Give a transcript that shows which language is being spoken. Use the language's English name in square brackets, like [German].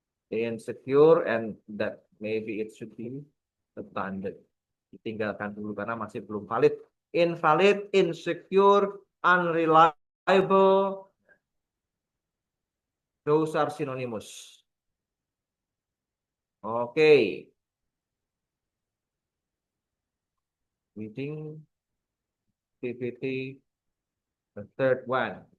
[English] Insecure, and that maybe it should be abandoned. [Indonesian] Ditinggalkan dulu karena masih belum valid. [English] Invalid, insecure, unreliable, those are synonymous. Okay. Reading PPT, the third one.